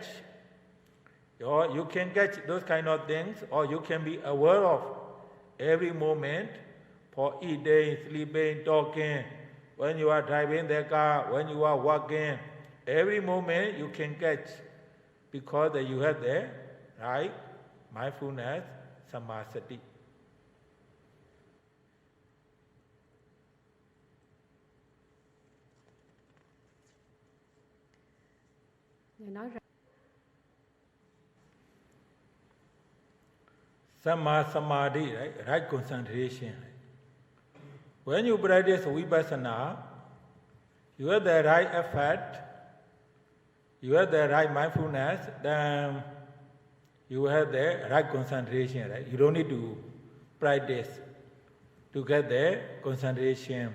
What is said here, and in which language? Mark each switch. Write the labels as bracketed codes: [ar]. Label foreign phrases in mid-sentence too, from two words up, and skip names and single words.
[en] Or you can catch those kind of things, or you can be aware of every moment for eating, sleeping, talking, when you are driving the car, when you are walking, every moment you can catch, because you have the right mindfulness, samasati. [pi] Sama samadhi, [en] right concentration. When you practice vipassana, you have the right effort, you have the right mindfulness, then you have the right concentration. Right? You don't need to practice to get the concentration.